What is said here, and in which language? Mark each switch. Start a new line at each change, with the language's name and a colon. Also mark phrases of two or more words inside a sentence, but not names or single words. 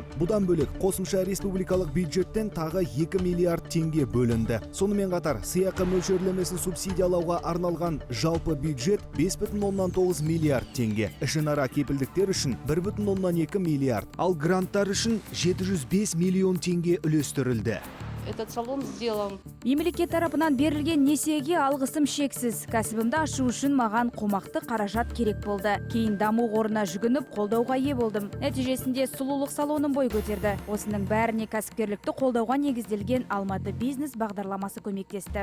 Kazakh: Бұдан бөлек қосымша республикалық бюджеттен тағы 2 миллиард теңге бөлінді. Сонымен қатар сыйақы мөлшерлемесін субсидиялауға арналған жалпы бюджет 5,9 миллиард теңге. Ішінара кепілдіктер үшін 1,2 миллиард, ал гранттар үшін 705 миллион теңге үлестірілді.
Russian: Этот салон сделан.
Kazakh: Мемлекет тарапынан берілген несиеге алғысым шексіз. Кәсібімді ашу үшін маған қомақты қаражат керек болды. Кейін даму қорына жүгініп қолдауға ие болдым. Нәтижесінде сұлулық салоным бой көтерді. Осының бәріне кәсіпкерлікті қолдауға негізделген Алматы бизнес бағдарламасы көмектесті.